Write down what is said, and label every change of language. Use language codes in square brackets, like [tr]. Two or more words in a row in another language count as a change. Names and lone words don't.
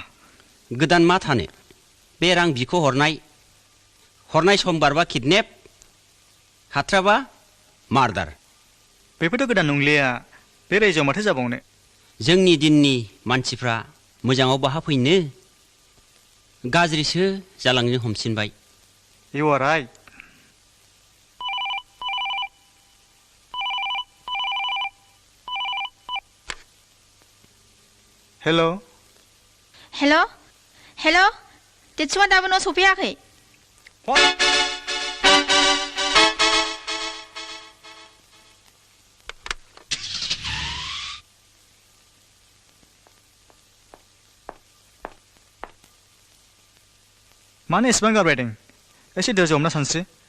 [brx] गोदान मा थानो बे रां बिखौ हरनाय सम बारबा किडनेप हाथ्राबा मार्डार बेफोरथ' गोदान नंलिया बे रायजोआव माथो जाबावनो जोंनि दिननि मानसिफ्रा मोजाङाव बाहा फैनो गाज्रिसो जालांनो हमसिनबाय [en] You are right. Hello. [brx] हेल' हेल' देतसुआ दाबो न' सफैयाखै [en] What? [brx] मानो एसेबां गाब्रायदों एसे दोजौ हमना सानस्रि